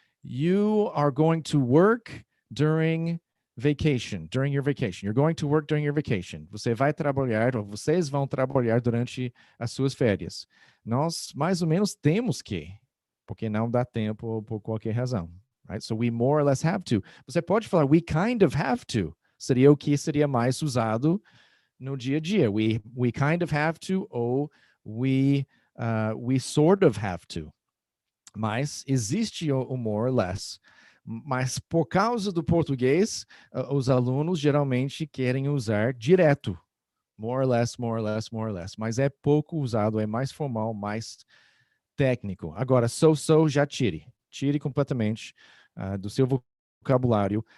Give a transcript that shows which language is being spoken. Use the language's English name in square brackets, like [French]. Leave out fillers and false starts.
[English] You are going to work during vacation, during your vacation. You're going to work during your vacation. [Portuguese] Você vai trabalhar, ou vocês vão trabalhar durante as suas férias. Nós, mais ou menos, temos que, porque não dá tempo por qualquer razão. [English] Right? So we more or less have to. [Portuguese] Você pode falar, [English] we kind of have to. [Portuguese] Seria o que seria mais usado no dia a dia. [English] We kind of have to, ou we sort of have to. [Portuguese] Mas existe o more or less. Mas por causa do português, os alunos geralmente querem usar direto. [English] More or less, more or less, [Portuguese] more or less. Mas é pouco usado, é mais formal, mais técnico. Agora, so já tire. Tire completamente do seu vocabulário.